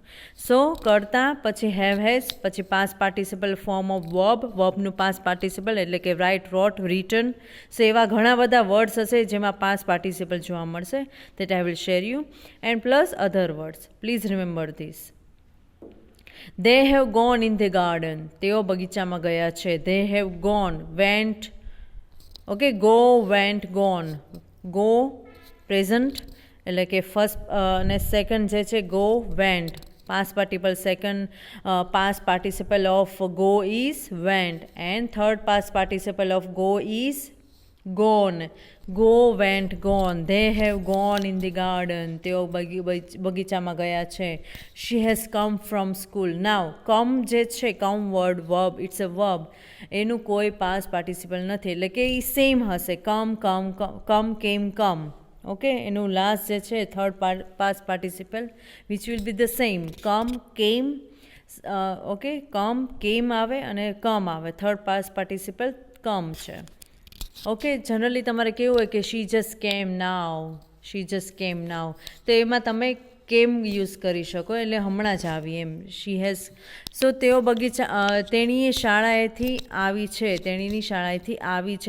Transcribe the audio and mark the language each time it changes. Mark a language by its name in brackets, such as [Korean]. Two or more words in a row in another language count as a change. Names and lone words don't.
[Gujarati] સો કરતા, પછી [English] have, has, [Gujarati] પછી [English] past participle form of verb's past participle [Gujarati] એટલે કે [English] write, wrote, written. [Gujarati] સો એવા ઘણા બધા વર્ડ્સ હશે જેમાં [English] past participle [Gujarati] જોવા મળશે. [English] That I will share you and plus other words. Please remember this. They have gone in the garden. [Gujarati] તેઓ બગીચામાં ગયા છે. [English] They have gone, went. Okay, go, went, gone. go present [Gujarati] એટલે કે ફર્સ્ટ અને સેકન્ડ જે છે [English] go, went. Past participle second past participle of go is went and third past participle of go is gone. Go, went, gone. They have gone in the garden. [Gujarati] તેઓ બગીચામાં ગયા છે. [English] She has come from school. Now, come [Gujarati] જે છે [English] come word, verb, it's a verb. [Gujarati] એનું કોઈ past participle નથી એટલે કે એ સેમ હશે. [English] come, came, come. ઓકે, એનું લાસ્ટ [Gujarati] જે છે [English] થર્ડ past participle which will be the same. come, came. ઓકે, come, came [Gujarati] આવે અને [English] come આવે. થર્ડ past participle come છે. [Gujarati] ઓકે, જનરલી તમારે કેવું હોય કે [English] she just came now, [Gujarati] તો એમાં તમે [English] came use [Gujarati] કરી શકો એટલે હમણાં જ આવી એમ. [English] She has, [Gujarati] સો તેઓ તેણીની શાળાએથી આવી છે.